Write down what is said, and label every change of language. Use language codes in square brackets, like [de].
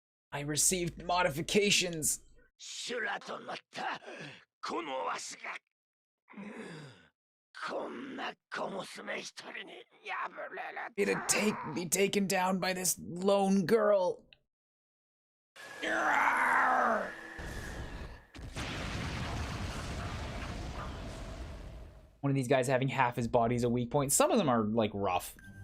[en] I received modifications. [ja] 修羅となったこのわしがこんな小娘一人に破れる [en] It'd be taken down by this lone girl. One of these guys having half his body is a weak point. Some of them are like rough.